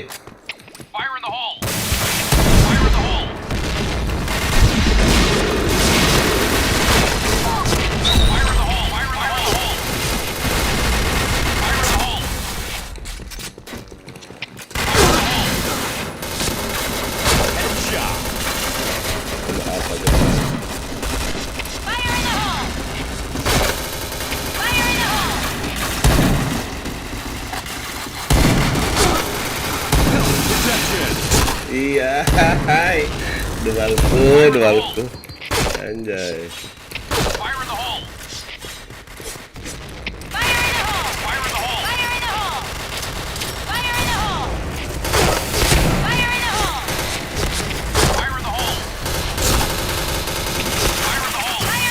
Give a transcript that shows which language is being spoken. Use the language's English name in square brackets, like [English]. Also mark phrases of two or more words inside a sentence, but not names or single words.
[English] Fire in the hole! Fire in the hole! Fire in the hole! Fire in the hole! Fire in the hole! Headshot. [Indonesian] Ada apa aja? [English] Fire in the hole! Fire in the hole! Protection. [Indonesian] Iya, hai. Dualku. Anjay. [English] Fire in the hole! Fire in the hole! Fire in the hole! Fire in the hole! Fire in the hole! Fire in the hole! Fire in the hole! Fire in the hole!